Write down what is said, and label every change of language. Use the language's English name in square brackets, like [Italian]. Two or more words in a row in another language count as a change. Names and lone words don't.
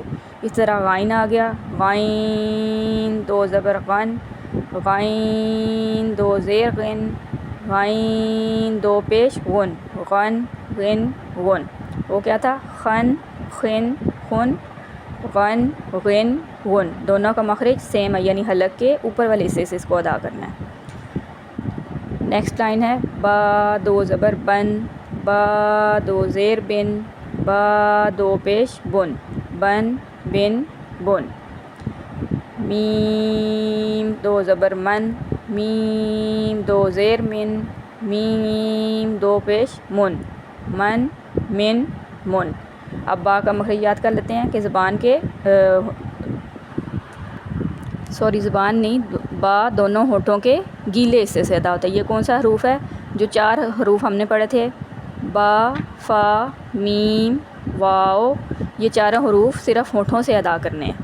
[Urdu] اس طرح غائن آ گیا، غائن دو زبر غن، غائن دو زیر غن، غائن دو پیش غن، غن غن غن۔ وہ کیا تھا؟ خن خن خن، غن غن غن، دونوں کا مخرج سیم ہے، یعنی حلق کے اوپر والے حصے سے اس کو ادا کرنا ہے۔ نیکسٹ لائن ہے با دو زبر بن، با دو زیر بن، با دو پیش بن، بن بن بن۔ میم دو زبر من، میم دو زیر من، میم دو پیش من، من من من۔ اب با کا مخرج یاد کر لیتے ہیں کہ زبان نہیں، با دونوں ہونٹوں کے گیلے حصے سے ادا ہوتا ہے۔ یہ کون سا حروف ہے؟ جو 4 حروف ہم نے پڑھے تھے، با فا میم واو، یہ چاروں حروف صرف ہونٹوں سے ادا کرنے ہیں۔